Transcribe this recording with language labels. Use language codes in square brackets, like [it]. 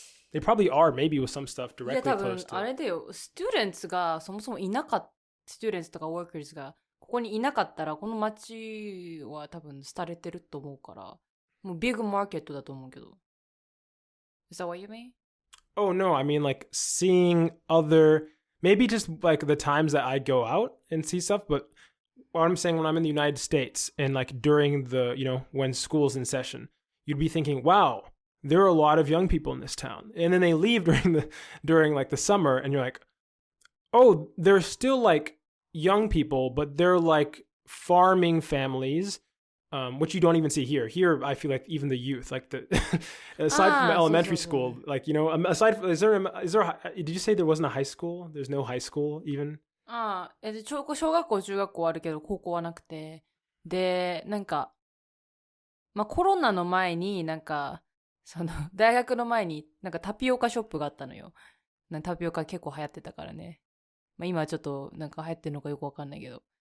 [en] They probably are, maybe with some stuff directly close to. [ja] あれだよ、スチューデンツがそもそもいなかった、スチューデンツとかワーカーズがここにいなかったら、この街は多分廃れてると思うから、もうビッグマーケットだと思うけど。 [en] Is that what you mean? Oh, no, I mean like seeing other, maybe just like the times that I go out and see stuff, but what I'm saying when I'm in the United States and like during the, when school's in session, you'd be thinking, wow, there are a lot of young people in this town. And then they leave during like the summer, and you're like, oh, they're still like young people, but they're like farming families, which you don't even see here. Here, I feel like even the youth, like aside from elementary school, like, aside from, did you say there wasn't a high school? There's no high school even? [ja] 小学校、中学校あるけど、高校はなくて。で、なんか、コロナの前に大学の前にタピオカショップがあったのよ。タピオカ結構流行ってたからね。今はちょっと流行ってるのかよくわかんないけど。